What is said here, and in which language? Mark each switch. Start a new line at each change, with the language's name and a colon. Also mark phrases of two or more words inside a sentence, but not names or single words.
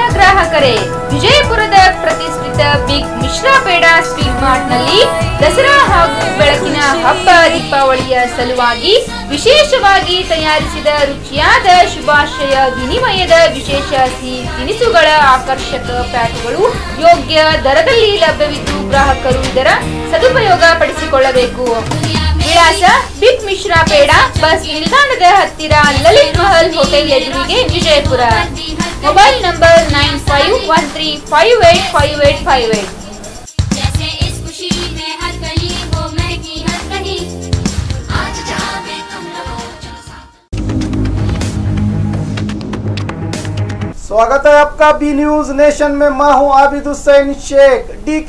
Kannada: ಗ್ರಾಹಕರೇ, ವಿಜಯಪುರದ ಪ್ರತಿಷ್ಠಿತ ಬಿಗ್ ಮಿಶ್ರಾ ಪೇಡ ಸ್ವೀಟ್ ಮಾರ್ಟ್ನಲ್ಲಿ ದಸರಾ ಹಾಗೂ ಬೆಳಕಿನ ಹಬ್ಬ ದೀಪಾವಳಿಯ ಸಲುವಾಗಿ ವಿಶೇಷವಾಗಿ ತಯಾರಿಸಿದ ರುಚಿಯಾದ ಶುಭಾಶಯ ವಿನಿಮಯದ ವಿಶೇಷ ಸಿಹಿ ತಿನಿಸುಗಳ ಆಕರ್ಷಕ ಪ್ಯಾಕ್ಗಳು ಯೋಗ್ಯ ದರದಲ್ಲಿ ಲಭ್ಯವಿದ್ದು ಗ್ರಾಹಕರು ಇದರ ಸದುಪಯೋಗ ಪಡಿಸಿಕೊಳ್ಳಬೇಕು. ವಿಳಾಸ ಬಿಗ್ ಮಿಶ್ರಾ ಪೇಡ, ಬಸ್ ನಿಲ್ದಾಣದ ಹತ್ತಿರ, ಲಲಿತ್ ಮಹಲ್ ಹೋಟೆಲ್ ಎದುರಿಗೆ, ವಿಜಯಪುರ.
English: mobile number
Kannada: 9513585858.
Hindi: स्वागत है आपका बी न्यूज नेशन में। मैं हूं आबिद हुसैन शेख। D.K.